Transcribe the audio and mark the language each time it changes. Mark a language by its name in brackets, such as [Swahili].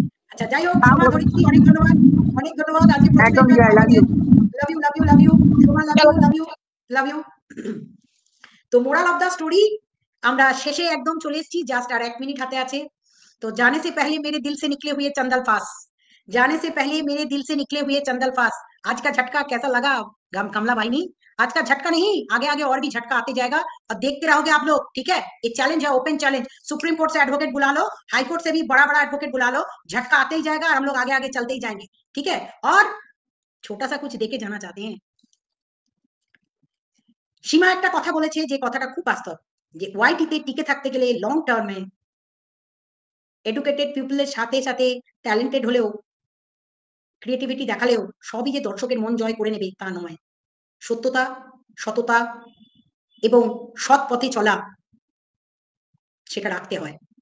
[Bangla] আচ্ছা, যাই হোক, সোমা, ধরিত্রী, অনেক ধন্যবাদ, অনেক ধন্যবাদ। আজকে একদম প্রথমে [English] Love you. Love you love you love you, Soma, love you love you love you. তো moral of the story, [Bangla] আমরা শেষে একদম চলে এসেছি, জাস্ট আর 1 মিনিট হাতে আছে। [Hindi] तो जाने से पहले मेरे दिल से निकले हुए चंदल फास, जाने से पहले मेरे दिल से निकले हुए चंदल फास। आज का झटका कैसा लगा कमला भाई? नहीं आज का झटका नहीं, आगे आगे और भी झटका आते जाएगा और देखते रहोगे आप लोग, ठीक है। ये चैलेंज है, ओपन चैलेंज। सुप्रीम कोर्ट से एडवोकेट बुला लो, हाई कोर्ट से भी बड़ा बड़ा एडवोकेट बुला लो, झटका आते ही जाएगा और हम लोग आगे आगे चलते ही जाएंगे, ठीक है। और छोटा सा कुछ देके जाना चाहते हैं। [Bangla] সীমা একটা কথা বলেছে যে কথাটা খুব বাস্তব, যে ওয়াইটিতে টিকে থাকতে গেলে লং টার্মে এডুকেটেড পিপলের সাথে সাথে ট্যালেন্টেড হলেও ক্রিয়েটিভিটি দেখালেও সবই যে দর্শকের মন জয় করে নেবে তা নয়। সত্যতা, সততা এবং সৎ পথে চলা সেটা রাখতে হয়।